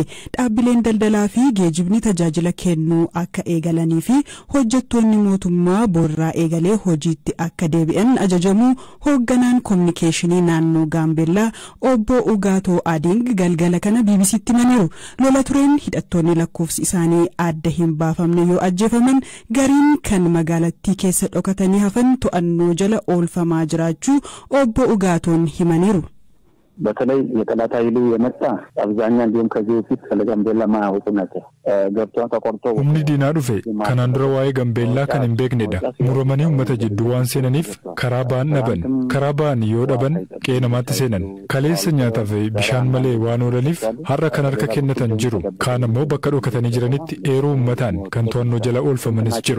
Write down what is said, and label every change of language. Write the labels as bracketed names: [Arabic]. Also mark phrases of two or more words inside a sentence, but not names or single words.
[Oromo] Dhaabbileen daldalaa fi geejjibni tajaajila kennuu akka eegalanii fi hojjettoonni mootummaa boorraa eegalee hojiitti akka deebi'an ajajamuu hoogganaan kominikeeshinii naannoo Gaambeellaa obbo Ugaatoo Ading galgala kana BBC'tti himaniiru. Lola tureen hidhattoonni lakkoofsi isaanii adda hin baafamne yoo ajjeefaman gariin kan magaalattii keessa dhokatanii hafan to'annoo jala oolfamaa jiraachuu obbo Ugaatoon himaniiru. [Amharic] በተለይ የጠላት ኃይሉ የመጣ አብዛኛው እንዲሁም ከዚህ በፊት ለጋምቤላ ማያውቁ ናቸው ገብቷ ተቆርጦ [Oromo] humni diinaa dhufe kanaan dura waa'ee Gaambeellaa kan hin beeknedha. Muramanii uummata jidduu waan seenaniif karaa ba'an dhaban. Karaa ba'an yoo dhaban qe'ee namaatti seenan. Kaleessa nyaataaf bishaan malee waan oolaniif har'a kan harka kennatan jiru. Kaan immoo bakka dhokatanii jiranitti eeruu uummataan kan to'annoo jala oolfamanis jiru.